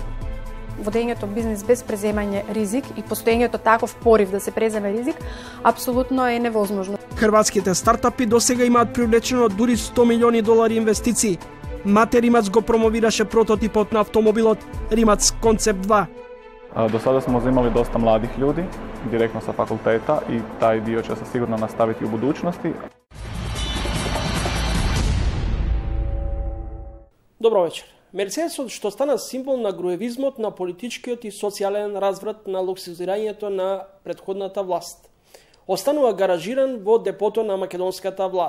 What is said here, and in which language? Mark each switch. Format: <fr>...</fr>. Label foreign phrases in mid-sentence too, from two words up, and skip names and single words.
<mk>Водењето бизнис без преземање ризик и постоењето таков порив да се преземе ризик апсолутно е невозможно. Хрватските стартапи досега имаат привлечено дури $100 милиони инвестиции. Мате Римац го промовираше прототипот на автомобилот Римац Концепт 2.</mk> <hr>Do sada smo uzimali dosta mladih ljudi, direktno sa fakulteta i taj dio će se sigurno nastaviti u budućnosti.</hr> <mk>Добро вечер. Мерцедесот што стана символ на груевизмот, на политичкиот и социјален разврат, на луксузирањето на претходната власт, останува гаражиран во депото на македонската влада.</mk>